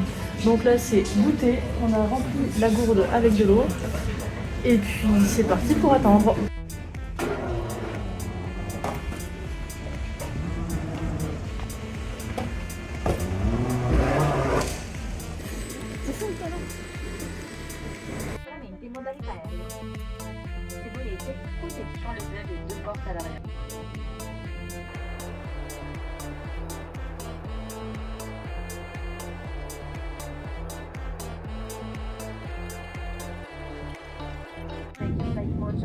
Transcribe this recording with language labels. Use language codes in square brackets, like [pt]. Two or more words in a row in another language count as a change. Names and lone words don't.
[fr] Donc là, c'est goûter, on a rempli la gourde avec de l'eau, et puis c'est parti pour attendre. [it] In modalità aereo. Se volete, potete scegliere le due porte all'aria. [en] Thank you very much.